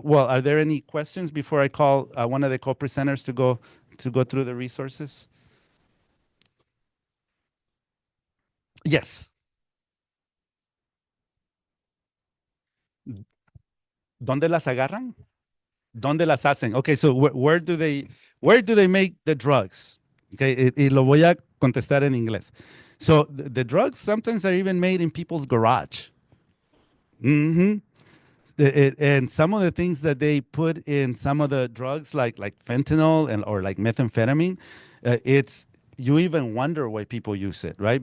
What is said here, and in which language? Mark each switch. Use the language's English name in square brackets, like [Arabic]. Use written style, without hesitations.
[English] Well, are there any questions before I call one of the co-presenters to go through the resources? Yes. [Spanish] ¿Dónde las agarran? ¿Dónde las hacen? [English] Okay, so where do they make the drugs? [Spanish] Okay, y lo voy a contestar en inglés. [English] So the drugs sometimes are even made in people's garage. And some of the things that they put in some of the drugs, like fentanyl or like methamphetamine, it's you even wonder why people use it, right?